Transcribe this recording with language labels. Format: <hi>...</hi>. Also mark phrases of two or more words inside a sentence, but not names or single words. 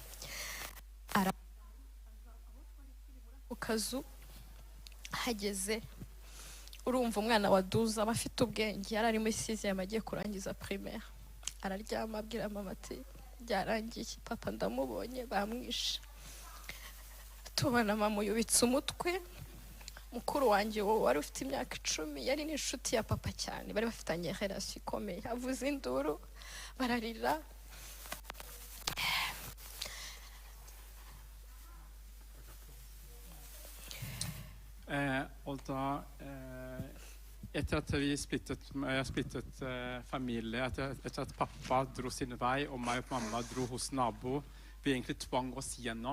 <rw>ku kazu hageze urumva umwana waduza aba afite ubwenge yari ari muri 6e agiye kurangiza primaire araryama abwira mama ati byarangiye papa ndamubonye bamwishe tubona mama yubitse umutwe mukuru wanjye wari ufite imyaka 10 yari n'inshuti ya papa cyane bari bafitanye relation ikomeye avuze induru bararira</rw> <no>Og da, etter at vi splittet familie, etter at pappa dro sin vei, og meg og mamma dro hos nabo, vi egentlig tvang oss gjennom.</no>